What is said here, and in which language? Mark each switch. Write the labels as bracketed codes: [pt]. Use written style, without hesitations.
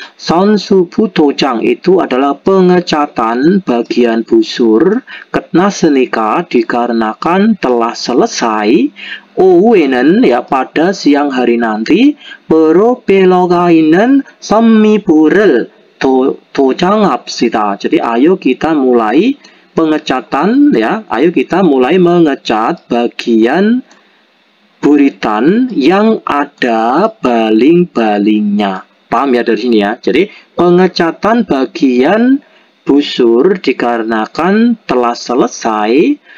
[ko] 선수부 도장 [id] itu adalah pengecatan bagian busur. 끝났으니까 dikarenakan telah selesai. 오후에는 ya pada siang hari nanti. [ko] 바로 배러가 있는 선미부를 도장합시다. [id] Jadi ayo kita mulai pengecatan ya, ayo kita mulai mengecat bagian buritan yang ada baling-balingnya. Paham ya dari sini ya? Jadi pengecatan bagian busur dikarenakan telah selesai.